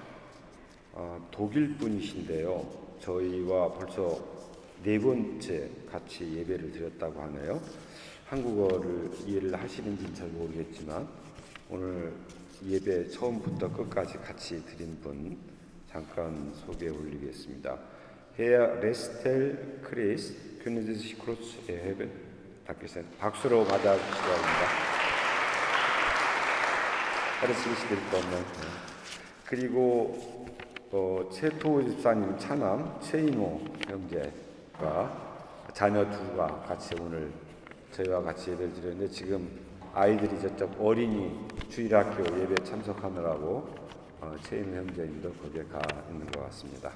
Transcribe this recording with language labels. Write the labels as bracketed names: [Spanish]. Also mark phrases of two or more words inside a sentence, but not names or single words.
[Korean] 독일 분이신데요, 저희와 벌써 네 번째 같이 예배를 드렸다고 하네요. 한국어를 이해를 하시는지는 잘 모르겠지만 오늘 예배 처음부터 끝까지 같이 드린 분 잠깐 소개해 올리겠습니다. [German] Herr Restel Chris, können Sie sich kurz erheben? [Korean] 박수로 맞아주시기 바랍니다. [German] Herzlich willkommen. [Korean] 그리고 최토 집사님 차남 최인호 형제가 자녀 두가 같이 오늘 저희와 같이 예배를 드렸는데 지금 아이들이 저쪽 어린이 주일학교 예배 참석하느라고 최인호 형제님도 거기에 가 있는 것 같습니다.